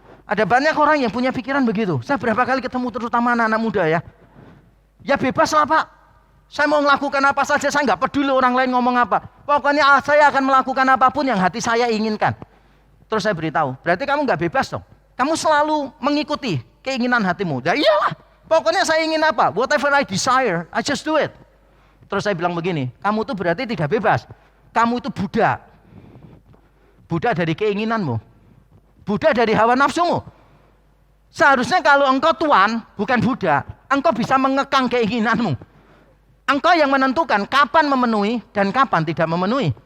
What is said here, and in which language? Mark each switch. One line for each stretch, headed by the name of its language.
Indonesian: Ada banyak orang yang punya pikiran begitu. Saya berapa kali ketemu terutama anak-anak muda ya. Ya bebas lah Pak. Saya mau melakukan apa saja, saya nggak peduli orang lain ngomong apa. Pokoknya saya akan melakukan apapun yang hati saya inginkan. Terus saya beritahu, berarti kamu nggak bebas dong. Kamu selalu mengikuti keinginan hatimu. Ya iyalah, pokoknya saya ingin apa.
English: Whatever I desire, I just do it.
Indonesian: Terus saya bilang begini, kamu tuh berarti tidak bebas. Kamu itu budak. Budak dari keinginanmu. Budak dari hawa nafsumu. Seharusnya kalau engkau tuan, bukan budak, engkau bisa mengekang keinginanmu. Engkau yang menentukan kapan memenuhi dan kapan tidak memenuhi.